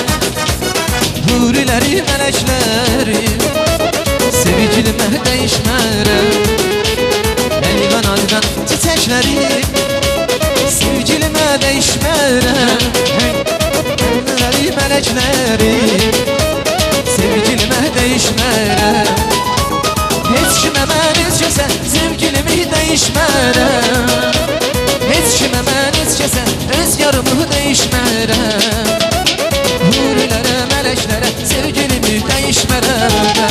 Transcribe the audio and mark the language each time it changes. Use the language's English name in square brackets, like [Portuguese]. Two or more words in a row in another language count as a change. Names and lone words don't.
[Turkish] Hurileri, melekleri, sevgilime değişmerem. El yanar ben çiçekleri, sevgilime değişmerem. Hurileri, melekleri, sevgilime değişmerem. [Azerbaijani] Heç kimə mən heç kəsə sevgilimi değişmərəm. Heç kimə mən heç kəsə öz yarımı değişmərəm. Hurilərə, mələklərə sevgilimi değişmərəm.